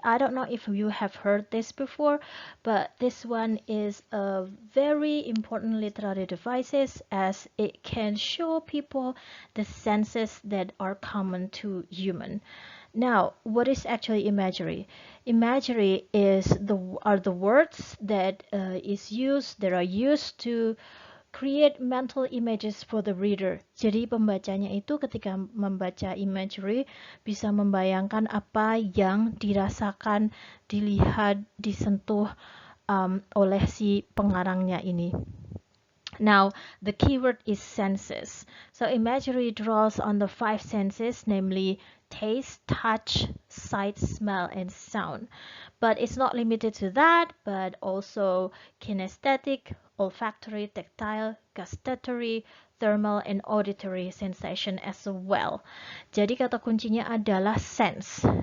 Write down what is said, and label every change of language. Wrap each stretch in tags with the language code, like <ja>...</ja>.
<en>I don't know if you have heard this before, but this one is a very important literary devices as it can show people the senses that are common to human. Now, what is actually imagery? Imagery are the words that are used to create mental images for the reader.</en> <id>Jadi pembacanya itu ketika membaca imagery bisa membayangkan apa yang dirasakan, dilihat, disentuh oleh si pengarangnya ini.</id> <en>Now, the keyword is senses. So imagery draws on the 5 senses, namely taste, touch, sight, smell, and sound. But it's not limited to that, but also kinesthetic, olfactory, tactile, gustatory, thermal, and auditory sensation as well.</en> <id>Jadi kata kuncinya adalah sense.</id>